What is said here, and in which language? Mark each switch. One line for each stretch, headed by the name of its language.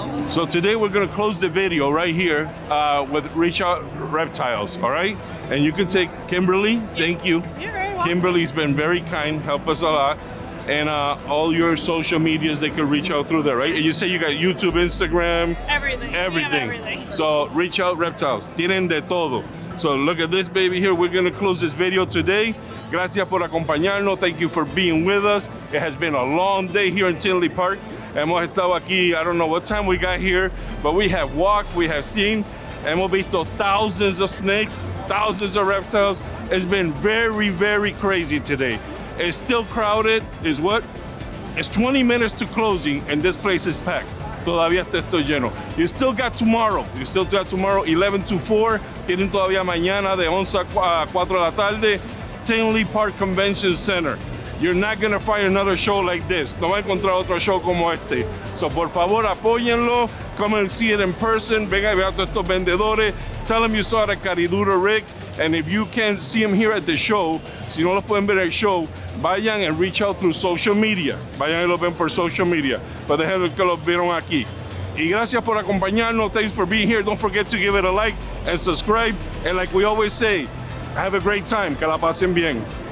English: So today we're gonna close the video right here with Reach Out Reptiles, all right? And you can take Kimberly, thank you. You're very welcome. Kimberly's been very kind, help us a lot. And all your social medias, they can reach out through there, right? And you say you got YouTube, Instagram, Everything. everything. So Reach Out Reptiles,
Spanish: tienen de todo.
English: So look at this baby here. We're gonna close this video today.
Spanish: Gracias por acompañarnos.
English: Thank you for being with us. It has been a long day here in Tinley Park.
Spanish: Hemos estado aquí,
English: I don't know what time we got here, but we have walked, we have seen.
Spanish: Hemos visto
English: thousands of snakes, thousands of reptiles. It's been very, very crazy today. It's still crowded, is what? It's 20 minutes to closing and this place is packed.
Spanish: Todavía está esto lleno.
English: You still got tomorrow. You still got tomorrow 11 to 4.
Spanish: Tienen todavía mañana de 11 a 4 de la tarde.
English: Tinley Park Convention Center. You're not gonna find another show like this.
Spanish: No va a encontrar otro show como este. So por favor apóyenlo.
English: Come and see it in person.
Spanish: Venga y vea a todos estos vendedores.
English: Tell them you saw it at Cariduro, Rick. And if you can't see them here at the show,
Spanish: si no los pueden ver en el show, vayan
English: and reach out through social media.
Spanish: Vayan y los ven por social media. Pero dejen que los vieron aquí. Y gracias por acompañarnos.
English: Thanks for being here. Don't forget to give it a like and subscribe. And like we always say, have a great time.
Spanish: Que la pasen bien.